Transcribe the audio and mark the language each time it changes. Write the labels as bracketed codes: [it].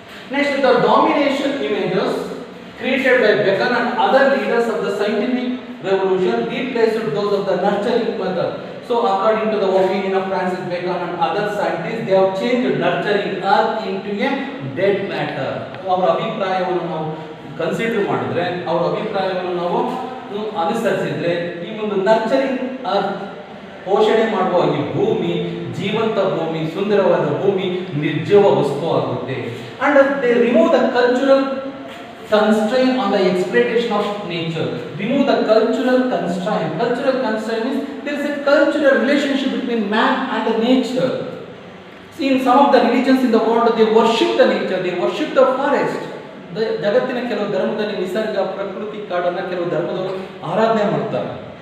[en] Next, the domination images created by Bacon and other leaders of the scientific revolution replaced those of the nurturing method. So according to the opinion of Francis Bacon and other scientists, they have changed nurturing earth into a dead matter. [kn] ಅವರ ಅಭಿಪ್ರಾಯವನ್ನು ನಾವು consider ಮಾಡಿದ್ರೆ, ಅವರ ಅಭಿಪ್ರಾಯವನ್ನು ನಾವು ಅನುಸರಿಸಿದ್ರೆ, ಈ ಒಂದು nurturing earth ಪೋಷಣೆ ಮಾಡುವ ಈ ಭೂಮಿ, ಜೀವಂತ ಭೂಮಿ, ಸುಂದರವಾದ ಭೂಮಿ ನಿರ್ಜೀವ ವಸ್ತು ಆಗುತ್ತೆ. [en] And they remove the cultural constraint on the exploitation of nature. Remove the cultural constraint. Cultural constraint means there is a cultural relationship between man and the nature. See, in some of the religions in the world, they worship the nature, they worship the forest. [kn] ಜಗತ್ತಿನ ಕೆಲವು ಧರ್ಮದಲ್ಲಿ ನಿಸರ್ಗ, ಪ್ರಕೃತಿ, ಕಾಡನ್ನ ಕೆಲವು ಧರ್ಮದವರು ಆರಾಧನೆ ಮಾಡ್ತಾರೆ.